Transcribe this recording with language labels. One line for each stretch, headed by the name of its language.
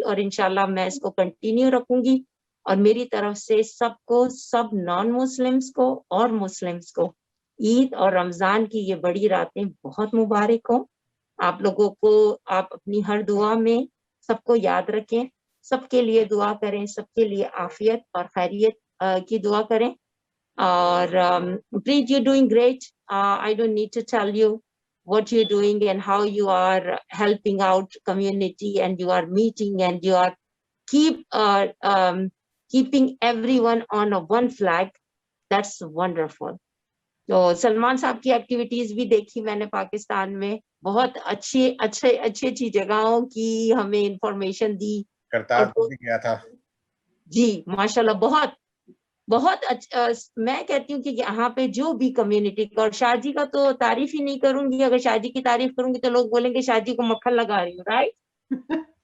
Hindi: और इंशाल्लाह मैं इसको कंटिन्यू रखूंगी। और मेरी तरफ से सबको, सब नॉन मुस्लिम्स को और मुस्लिम्स को ईद और रमजान की ये बड़ी रातें बहुत मुबारक हो। आप लोगों को, आप अपनी हर दुआ में सबको याद रखें, सबके लिए दुआ करें, सबके लिए आफियत और खैरियत की दुआ करें।
English: और Preet, you're doing great. I don't need to tell you what you're doing and how you are helping out community, and you are meeting and you are keeping everyone on a one flag. That's wonderful.
Hindi: तो सलमान साहब की activities भी देखी मैंने पाकिस्तान में, बहुत अच्छी जगहों की हमें इंफॉर्मेशन दी। करतारपुर भी गया था जी, माशाल्लाह, बहुत अच्छा। मैं कहती हूँ कि यहाँ पे जो भी कम्युनिटी का, और शाहजी का तो तारीफ ही नहीं करूंगी, अगर शाहजी की तारीफ करूंगी तो लोग बोलेंगे शाहजी को मक्खन लगा रही हूँ, राइट?